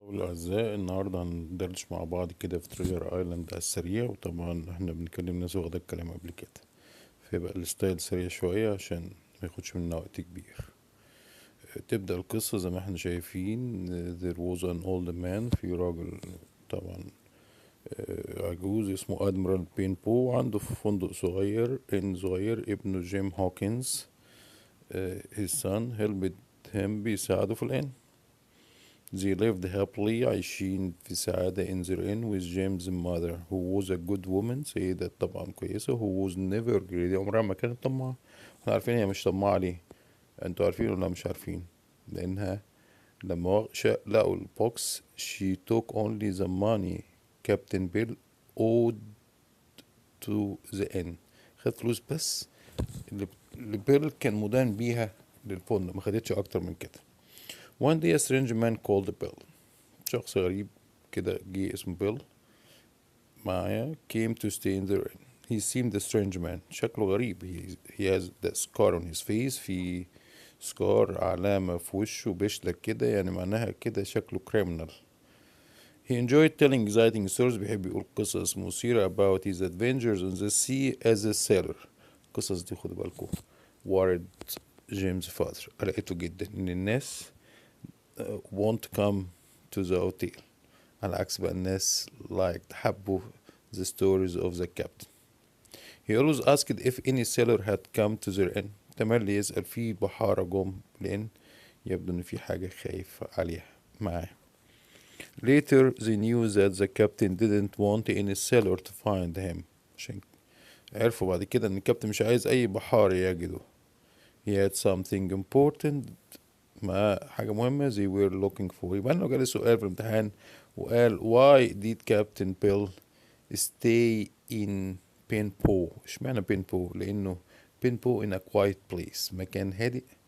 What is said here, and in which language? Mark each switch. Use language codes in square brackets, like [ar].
[ar] الأعزاء النهاردة هندردش مع بعض كده في تريجر ايلاند على السريع، وطبعا احنا بنتكلم ناس واخدة الكلام قبل كده، فيبقى الستايل سريع شوية عشان ما ياخدش منا وقت كبير. تبدأ القصة زي ما احنا شايفين. [en] there was an old man، [ar] في راجل طبعا عجوز اسمه ادميرال بين بو، عنده في فندق صغير صغير ابنه جيم هوكنز. [en] his son helped him، [ar] بيساعده في الآن. [en] They lived happily، [ar] عايشين في سعادة [en] in their inn with James' mother who was a good woman، [ar] سيدة طبعا كويسة، [en] who was never greedy، [ar] عمرها ما كانت طماعة. احنا عارفين هي مش طماعة ليه؟ انتوا عارفين ولا مش عارفين؟ لأنها لما لقوا البوكس [en] she took only the money Captain Bill owed to the inn، [ar] خد فلوس بس اللي بيل كان مدان بيها للفندق، ما خدتش أكتر من كده. [en] One day a strange man called Bill، [ar] شخص غريب كده جه اسمه بيل معايا، [en] came to stay in the inn. He seemed a strange man، [ar] شكله غريب. [en] he has the scar on his face، [ar] في سكار علامة في وشه بيشلك كده، يعني معناها كده شكله criminal. [en] He enjoyed telling exciting stories، [ar] بيحب يقول قصص مثيرة [en] about his adventures on the sea as a sailor. [ar] القصص دي خدوا بالكم [en] worried James' father، [ar] قلقته جدا إن الناس [en] won't come to the hotel، [ar] على عكس بقى الناس حبوا [en] the stories of the captain. He always asked if any sailor had come to their inn، [ar] تملي يسأل في بحارة جم لأن يبدو إن في حاجة خايف عليها معاه. [en] Later they knew that the captain didn't want any sailor to find him، [ar] عشان عرفوا بعد كده إن الكابتن مش عايز أي بحار يجده. [en] He had something important، [ar] ما حاجة مهمة [en] they were looking for. [ar] يبقى لو جالي سؤال في الامتحان وقال [en] why did Captain Bill stay in Pinpo، [ar] اشمعنى Pinpo؟ لأنه [en] Pinpo in a quiet place، [ar] مكان هادئ.